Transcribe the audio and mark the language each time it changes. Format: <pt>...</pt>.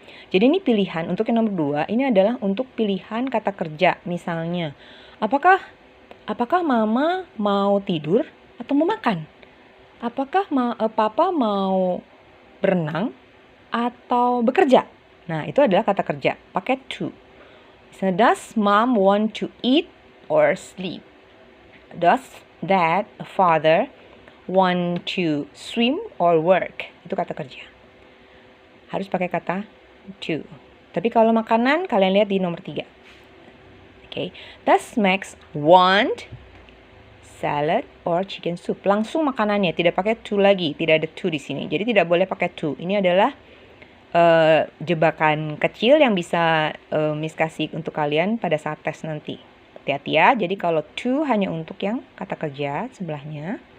<id>Jadi ini pilihan untuk yang nomor 2, ini adalah untuk pilihan kata kerja. Misalnya, apakah mama mau tidur atau mau makan? Apakah papa mau berenang atau bekerja? Nah, itu adalah kata kerja. Pakai to.</id> <en>Misalnya, does mom want to eat or sleep? Does dad, father, want to swim or work?</en> <id>Itu kata kerja. Harus pakai kata to. Tapi kalau makanan, kalian lihat di nomor 3. Okay.</id> <en>Does Max want salad or chicken soup?</en> <id>Langsung makanannya, tidak pakai to lagi, tidak ada to di sini. Jadi tidak boleh pakai to. Ini adalah jebakan kecil yang bisa Miss kasih untuk kalian pada saat tes nanti. hati-hati ya. Jadi kalau to hanya untuk yang kata kerja sebelahnya.</id>